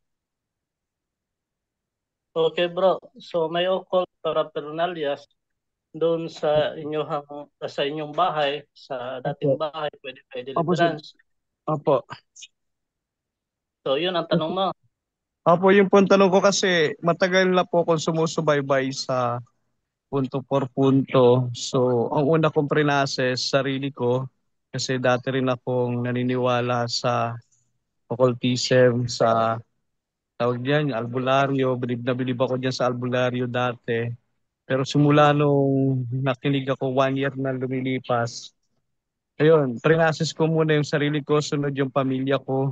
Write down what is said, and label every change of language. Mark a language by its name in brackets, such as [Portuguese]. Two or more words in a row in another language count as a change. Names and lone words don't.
[Filipino] Okay bro, so may occult paraphernalias doon sa inyong bahay, sa dating bahay, pwede ba i-deliverance? Opo. So yun ang tanong mo. Opo, yung pong tanong ko kasi matagal na po akong sumusubaybay sa punto por punto. So, ang una kong prinases, sarili ko, kasi dati rin akong naniniwala sa occultism, sa tawag diyan, albularyo. Bilib na bilib ako diyan sa albularyo dati. Pero simula nung nakinig ako 1 year na lumilipas, ayun, trinasis ko muna yung sarili ko, sunod yung pamilya ko.